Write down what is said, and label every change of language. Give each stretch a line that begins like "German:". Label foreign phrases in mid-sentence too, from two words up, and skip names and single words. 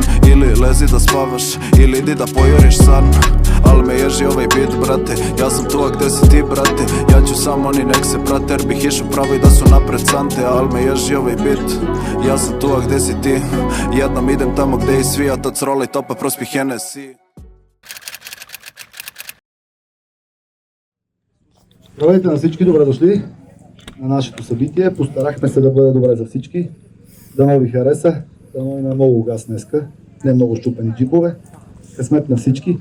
Serbian: Ili lezi da spavaš, ili idi da pojuriš san. Al me ježi ovaj beat, brate, ja sam tu, a gde si ti, brate? Ja ću samo oni nek se prate, jer bih išao pravo i da su napred sante. Al me ježi ovaj beat, ja sam tu, a gde si ti? Jednom idem tamo gde i svi, a to croli topa prospi Hennessy.
Bulgarian: Здравейте на всички, добре дошли на нашето събитие. Постарахме се да бъде добре за всички. Дано ви хареса, дано има много газ днеска, не много щупени джипове. Късмет на всички.